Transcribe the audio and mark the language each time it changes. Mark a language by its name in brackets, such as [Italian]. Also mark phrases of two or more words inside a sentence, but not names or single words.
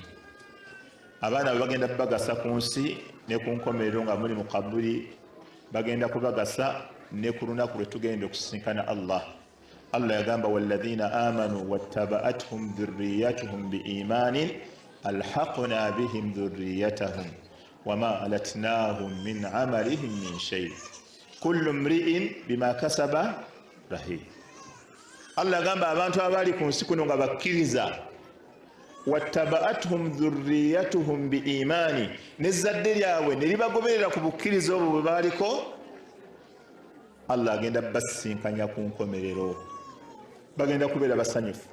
[Ganda] Abaana bwe bagenda bagasa ku nsi ne ku nkomerero nga muli mu kabuli, bagenda kubagasa ne ku lunaku lwe tugenda okusisinkana Allah. [Arabic] Allah yagamba والذين آمنوا واتبعتهم ذريتهم بإيمان ألحقنا بهم ذريتهم وما ألتناهم من عملهم من شيء كل امرئ بما كسب رهين. [Ganda] Allah yagamba abantu abali ku nsi kuno nga bakkiriza, [Arabic] واتبعتهم ذريتهم بإيمان, [Ganda] nezzadde lyabwe ne libagoberera ku bukkiriza obwo bwe baaliko, Allah agenda basisinkanya ku nkomerero, bagenda kubeera basanyufu.